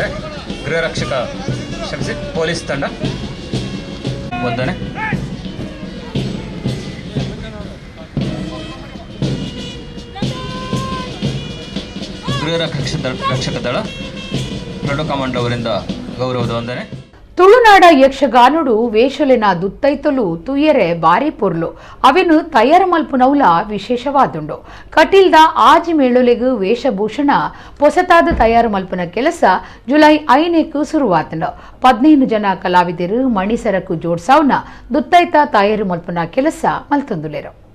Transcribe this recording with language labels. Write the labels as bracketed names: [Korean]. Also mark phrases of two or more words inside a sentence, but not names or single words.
[Kannada] ಗೃಹ ರಕ್ಷಕ ಪೊಲೀಸ್ ತಂಡ 1ನೇ, ಗೃಹ ರಕ್ಷಕ ದಳ ಪ್ರೊಟೋ ಕಮಾಂಡೋ ಅವರಿಂದ ಗೌರವದ ವಂದನೆ. [Tulu] ತುಳುನಾಡ ಯಕ್ಷಗಾನುಡು ವೇಷಲೆನ ದುತ್ತೈತಲು ತುಯರೆ ಬಾರಿ ಪೊರ್ಲು ಅವೆನು ತಯಾರು ಮಲ್ಪುನೌಲ ವಿಶೇಷವಾದುಂಡು. ಕಟೀಲ್ದ ಆಜಿ ಮೇಳೊಲೆಗು ವೇಷಭೂಷಣ ಪೊಸತಾದ ತಯಾರು ಮಲ್ಪುನ ಕೆಲಸ ಜುಲೈ 5ನೇಕು ಶುರುವಾತಂಡು. 15 ಜನ ಕಲಾವಿದರು ಮಣಿಸರಕು ಜೋಡ್ಸಾವ್ನ ದುತ್ತೈತ ತಯಾರು ಮಲ್ಪುನ ಕೆಲಸ ಮಲ್ತೊಂದುಲೆರು.